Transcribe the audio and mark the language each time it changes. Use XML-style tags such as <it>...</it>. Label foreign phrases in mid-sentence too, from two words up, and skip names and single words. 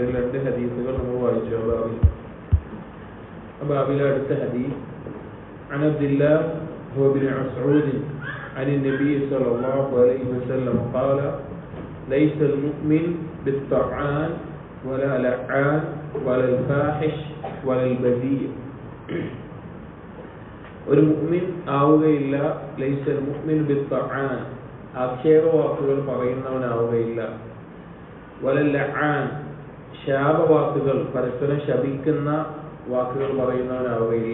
<ml>രണ്ട് ഹദീസുകൾ നമ്മൾ വായിച്ചു ബാബിലെ അടുത്ത ഹദീസ്</ml> <ar>عن عبد الله بن مسعود عن النبي صلى الله عليه وسلم قال ليس المؤمن بالطعان ولا لعان ولا الفاحش ولا البذيء.</ar> <ml>ഒരു മുഅ്മിൻ ആവുകയില്ല.</ml> <ar>ليس المؤمن بالطعان,</ar> <ml>ആക്ഷേപവാക്കുകൾ പറയുന്നവനാവുകയില്ല.</ml> <ar>ولا اللعان,</ar> <ml>ശാപവാക്കുകൾ, പരസ്പരം ശപിക്കുന്ന വാക്കുകൾ പറയുന്നവനാവുകയില്ല.</ml>